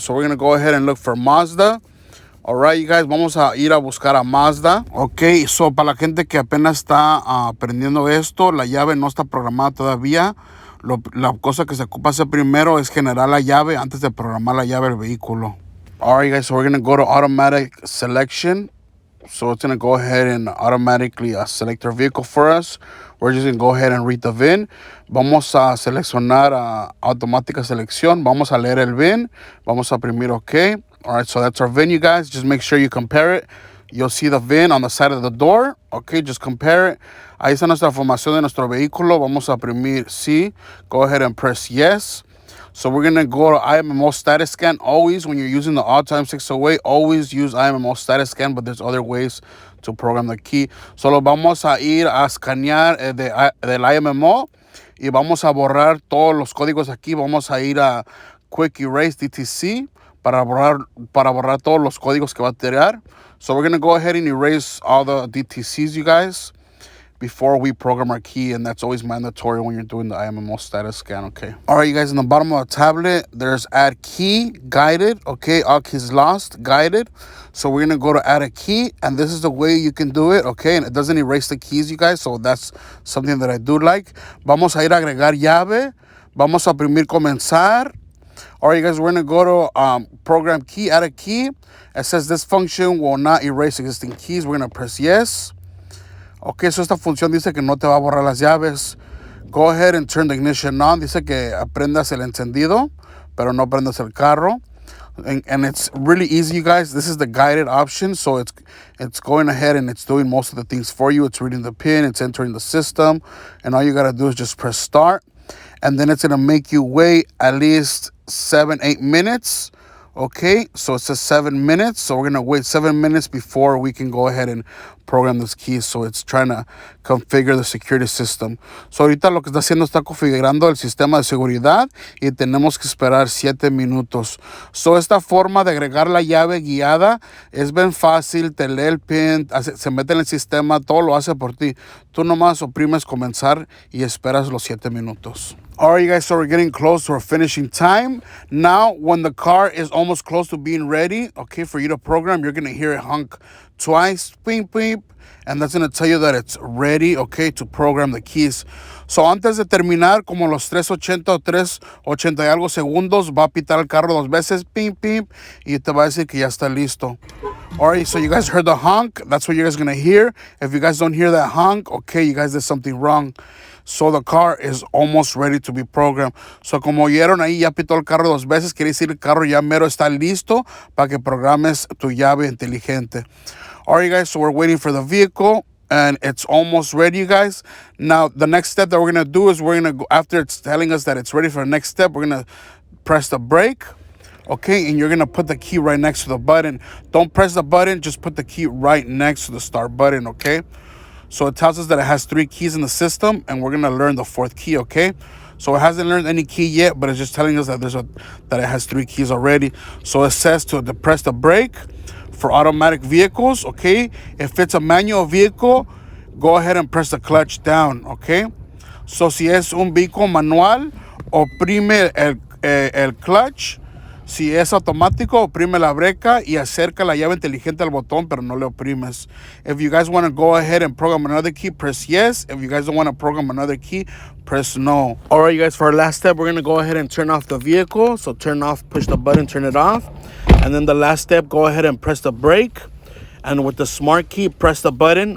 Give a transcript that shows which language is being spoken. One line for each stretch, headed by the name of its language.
English: So we're going to go ahead and look for Mazda. Alright, you guys,
Spanish: vamos a ir a buscar a Mazda. Ok, so para la gente que apenas está aprendiendo esto, la llave no está programada todavía. La cosa que se ocupa hacer primero es generar la llave antes de programar la llave del vehículo.
English: Alright, guys, so we're going to go to automatic selection. So it's going to go ahead and automatically select our vehicle for us. We're just going to go ahead and read the VIN.
Spanish: Vamos a seleccionar automática selección. Vamos a leer el VIN. Vamos a oprimir OK.
English: All right, so that's our VIN, you guys. Just make sure you compare it. You'll see the VIN on the side of the door. Okay, just compare it.
Spanish: Ahí está nuestra información de nuestro vehículo. Vamos a oprimir sí.
English: Go ahead and press yes. So we're gonna go to IMMO status scan. Always, when you're using the Autel Im608, always use IMMO status scan, but there's other ways to program the key.
Spanish: Solo vamos a ir a escanear del IMMO y vamos a borrar todos los códigos aquí. Vamos a ir a Quick Erase DTC para borrar todos los códigos que va a tirar.
English: So we're gonna go ahead and erase all the DTCs, you guys, before we program our key, and that's always mandatory when you're doing the IMMO status scan, okay? All right, you guys, in the bottom of the tablet, there's add key, guided, okay? All keys lost, guided. So we're gonna go to add a key, and this is the way you can do it, okay? And it doesn't erase the keys, you guys, so that's something that I do like.
Spanish: Vamos a ir a agregar llave. Vamos a oprimir comenzar.
English: All right, you guys, we're gonna go to program key, add a key. It says this function will not erase existing keys. We're gonna press yes.
Spanish: Ok, so esta función dice que no te va a borrar las llaves.
English: Go ahead and turn the ignition on.
Spanish: Dice que aprendas el encendido, pero no prendas el carro.
English: And it's really easy, you guys. This is the guided option, so it's going ahead and it's doing most of the things for you. It's reading the pin, it's entering the system, and all you gotta do is just press start. And then it's gonna make you wait at least 7-8 minutes. Okay, so it says 7 minutes, so we're gonna wait 7 minutes before we can go ahead and program this key. So it's trying to configure the security system.
Spanish: So ahorita lo que está haciendo está configurando el sistema de seguridad y tenemos que esperar 7 minutos. So esta forma de agregar la llave guiada es bien fácil, te lee el pin, se mete en el sistema, todo lo hace por ti. Tú nomás oprimes comenzar y esperas los 7 minutos.
English: All right, you guys, so we're getting close to our finishing time. Now, when the car is almost close to being ready, okay, for you to program, you're going to hear it honk twice, beep, beep, and that's going to tell you that it's ready, okay, to program the keys.
Spanish: So, antes de terminar, como los 3:80 o 3:80 y algo segundos, va a pitar el carro 2 veces, beep, beep, y te va a decir que ya está listo.
English: All right, so you guys heard the honk. That's what you guys are going to hear. If you guys don't hear that honk, okay, you guys did something wrong. So the car is almost ready to be programmed.
Spanish: So como oyeron ahí, ya pitó el carro 2 veces. Quiere decir el carro ya mero está listo para que programes tu llave inteligente.
English: All right, guys, so we're waiting for the vehicle. And it's almost ready, you guys. Now, the next step that we're going to do is we're going to go, after it's telling us that it's ready for the next step, we're going to press the brake. Okay, and you're going to put the key right next to the button. Don't press the button, just put the key right next to the start button, okay? So it tells us that it has 3 keys in the system, and we're gonna learn the 4th key, okay? So it hasn't learned any key yet, but it's just telling us that that it has 3 keys already. So it says to depress the brake for automatic vehicles, okay? If it's a manual vehicle, go ahead and press the clutch down, okay?
Spanish: So si es un vehículo manual, oprime el clutch. Si es automático, oprime la breca y acerca la llave inteligente al botón, pero no le oprimes.
English: If you guys want to go ahead and program another key, press yes. If you guys don't want to program another key, press no. All right, you guys, for our last step, we're going to go ahead and turn off the vehicle. So turn off, push the button, turn it off. And then the last step, go ahead and press the brake. And with the smart key, press the button.